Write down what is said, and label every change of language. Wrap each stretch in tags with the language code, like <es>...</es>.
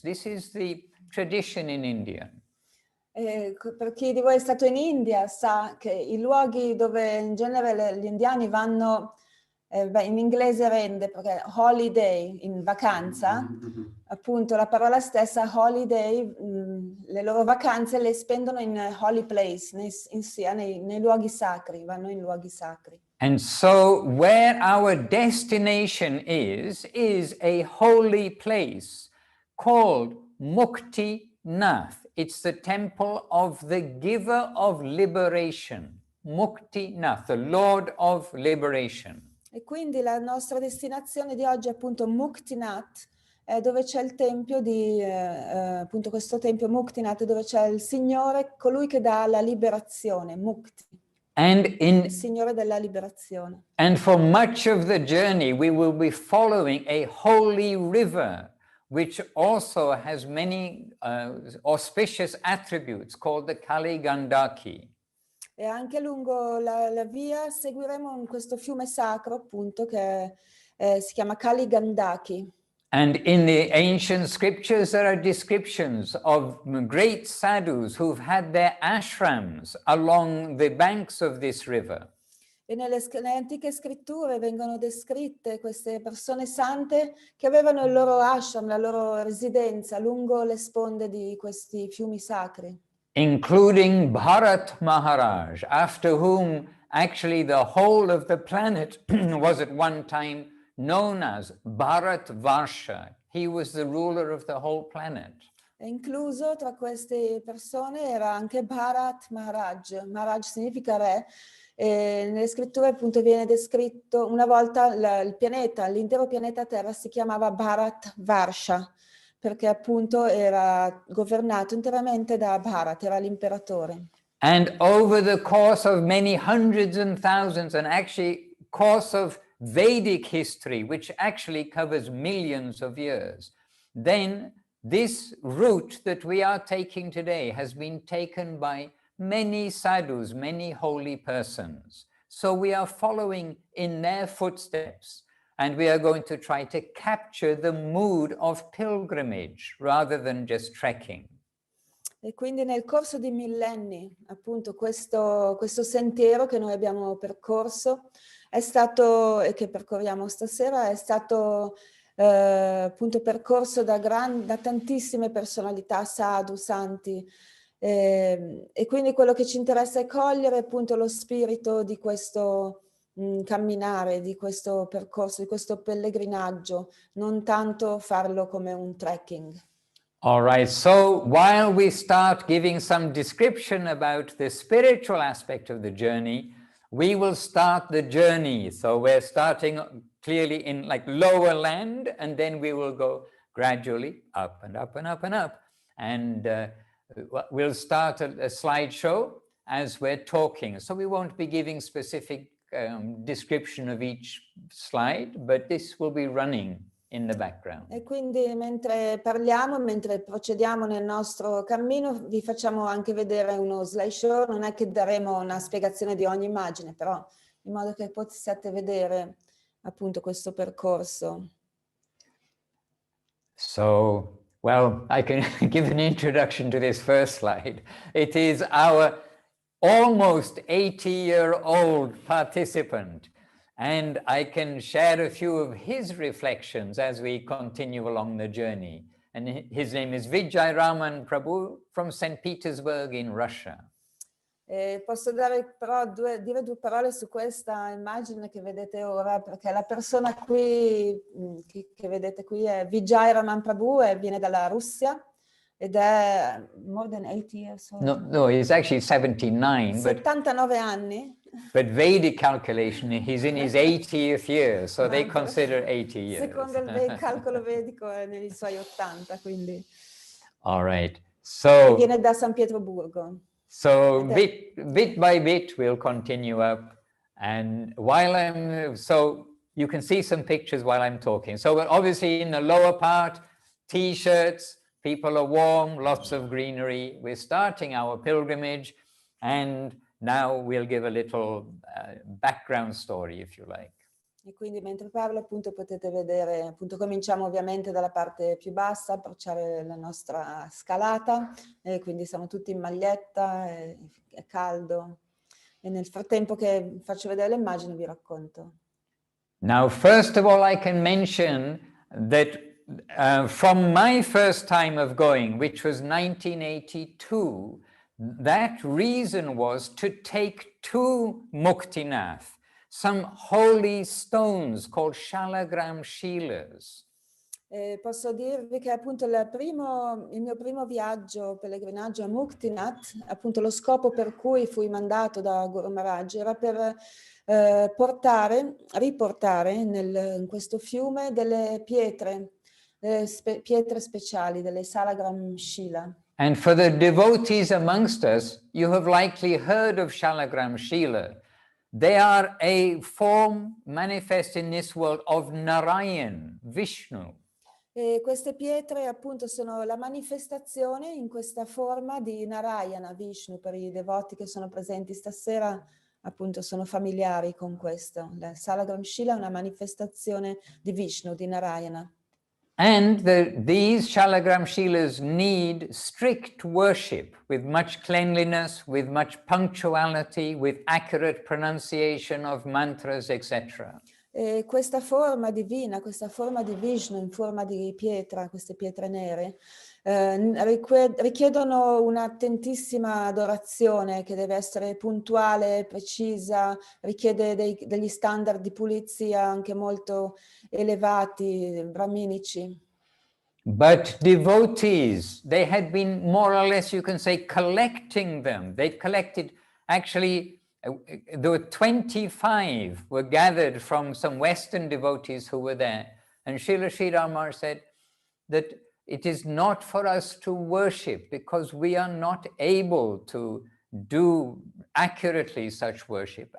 <en>This is the tradition in India.</en> <it>Per chi di voi è stato in India sa che i luoghi dove in genere gli indiani vanno, in inglese rende perché holiday, in vacanza, appunto la parola stessa holiday, le loro vacanze le spendono in</it> <en>holy place,</en> <it>nei luoghi sacri, vanno in luoghi sacri.</it> <en>And so where our destination is a holy place called Muktinath. It's the temple of the giver of liberation, Muktinath, the Lord of liberation.</en> <it>E quindi la nostra destinazione di oggi è appunto Muktinath, dove c'è il tempio appunto questo tempio Muktinath, dove c'è il Signore, colui che dà la liberazione, Mukti, il Signore della liberazione.</it> <en>And for much of the journey we will be following a holy river, which also has many auspicious attributes called the Kali Gandaki.</en> <it>E anche lungo la via seguiremo questo fiume sacro appunto che si chiama Kali Gandaki.</it> <en>And in the ancient scriptures there are descriptions of great sadhus who've had their ashrams along the banks of this river.</en> <it>E nelle antiche scritture vengono descritte queste persone sante che avevano il loro ashram, la loro residenza lungo le sponde di questi fiumi sacri.</it> <en>Including Bharat Maharaj, after whom actually the whole of the planet was at one time known as Bharat Varsha. He was the ruler of the whole planet.</en> <it>E incluso tra queste persone era anche Bharat Maharaj. Maharaj significa re. E nelle scritture appunto viene descritto una volta l'intero pianeta Terra si chiamava Bharat Varsha, perché appunto era governato interamente da Bharat, era l'imperatore.</it> <en>And over the course of many hundreds and thousands, and actually course of Vedic history, which actually covers millions of years, then this route that we are taking today has been taken by many sadhus, many holy persons. So we are following in their footsteps, and we are going to try to capture the mood of pilgrimage rather than just trekking.</en> <it>E quindi nel corso di millenni, appunto, questo sentiero che noi abbiamo percorso è stato, e che percorriamo stasera, è stato appunto percorso da tantissime personalità, sadhu, santi, e quindi quello che ci interessa è cogliere appunto lo spirito di questo camminare, di questo percorso, di questo pellegrinaggio, non tanto farlo come un trekking.</it> <en>All right, so while we start giving some description about the spiritual aspect of the journey, we will start the journey. So we're starting clearly in like lower land, and then we will go gradually up and up and up and up. And we'll start a slideshow as we're talking. So we won't be giving specific description of each slide, but this will be running in the background.</en> <it>E quindi mentre parliamo, mentre procediamo nel nostro cammino, vi facciamo anche vedere uno slideshow. Non è che daremo una spiegazione di ogni immagine, però in modo che possiate vedere appunto questo percorso.</it> <en>So, well, I can give an introduction to this first slide. It is our almost 80-year-old participant, and I can share a few of his reflections as we continue along the journey. And his name is Vijay Prabhu from St. Petersburg in Russia.</en> <it>Posso dare però dire due parole su questa immagine che vedete ora, perché la persona qui che vedete qui è Vijay Prabhu e viene dalla Russia ed è</it> <en>more than 80 years old. No, he's actually 79,</en> <it>79 anni.</it> <en>But Vedic calculation, he's in his 80th year, so they consider 80 years.</en> <it>Secondo il calcolo vedico è nei suoi 80, quindi.</it> <en>All right. So</en> <it>viene da San Pietroburgo.</it> <en>So bit by bit, we'll continue up. And so you can see some pictures while I'm talking. So obviously in the lower part, T-shirts, people are warm, lots of greenery. We're starting our pilgrimage, and now we'll give a little background story, if you like.</en> <it>E quindi mentre parlo appunto potete vedere, appunto cominciamo ovviamente dalla parte più bassa, approcciare la nostra scalata, e quindi siamo tutti in maglietta, è caldo, e nel frattempo che faccio vedere le immagini vi racconto.</it> <en>Now, first of all, I can mention that from my first time of going, which was 1982, that reason was to take to Muktinath some holy stones called shalagram shilas.</en> <it>Posso dirvi che appunto il mio primo viaggio, pellegrinaggio a Muktinath, appunto lo scopo per cui fui mandato da Guru Maharaj era per riportare in questo fiume delle pietre speciali, delle shalagram shila.</it> <en>And for the devotees amongst us, you have likely heard of shalagram shila. They are a form manifest in this world of Narayan, Vishnu.</en> <it>E queste pietre appunto sono la manifestazione in questa forma di Narayana, Vishnu. Per i devoti che sono presenti stasera appunto sono familiari con questo. La Shalagram Shila è una manifestazione di Vishnu, di Narayana.</it> <en>And these Shalagram Shilas need strict worship with much cleanliness, with much punctuality, with accurate pronunciation of mantras, etc.</en> <it>E questa forma divina, questa forma di Vishnu in forma di pietra, queste pietre nere, richiedono un'attentissima adorazione che deve essere puntuale, precisa, richiede degli standard di pulizia anche molto elevati, brahminici.</it> <en>But devotees, they had been more or less, you can say, collecting them. They'd collected, actually, there were 25 were gathered from some Western devotees who were there. And Srila Sri Maharaj said that it is not for us to worship because we are not able to do accurately such worship.</en>